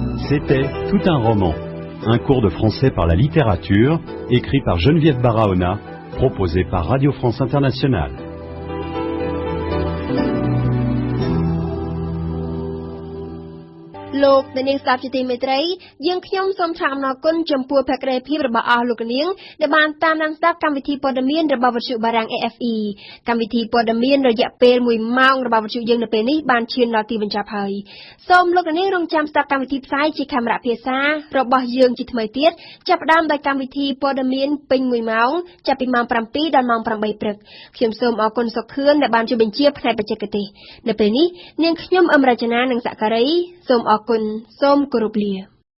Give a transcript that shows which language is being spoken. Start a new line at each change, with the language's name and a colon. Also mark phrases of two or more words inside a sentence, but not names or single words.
French: C'était tout un roman, un cours de français par la littérature, écrit par Geneviève Barahona, proposé par Radio France Internationale.
Khmer: លោកអ្នកនាងស្ដាប់ជាទីមេត្រីយើងខ្ញុំសូមថ្លែងអំណរគុណចំពោះភក្ដីភាពរបស់អស់លោកនាងដែលបានតាមដាន ស្ដាប់កម្មវិធីព័ត៌មានរបស់វិទ្យុបារាំង AFE កម្មវិធីព័ត៌មានរយៈពេល1ម៉ោងរបស់វិទ្យុយើងនៅពេលនេះបានឈានដល់ទីបញ្ចប់ហើយសូមលោកអ្នកនាងរងចាំស្ដាប់កម្មវិធីផ្សាយជាខេមរៈភាសារបស់យើងជាថ្មីទៀតចាប់ផ្ដើមដោយកម្មវិធីព័ត៌មានពេញ1ម៉ោងចាប់ពីម៉ោង 7 ដល់ម៉ោង 8 ព្រឹកខ្ញុំសូមអរគុណសុខឿនដែលបានជួយបញ្ជាផ្នែកបច្ចេកទេសនៅពេលនេះនាងខ្ញុំអឹមរចនានិងសក្ការីសូមអរគុណសូមគោរពលា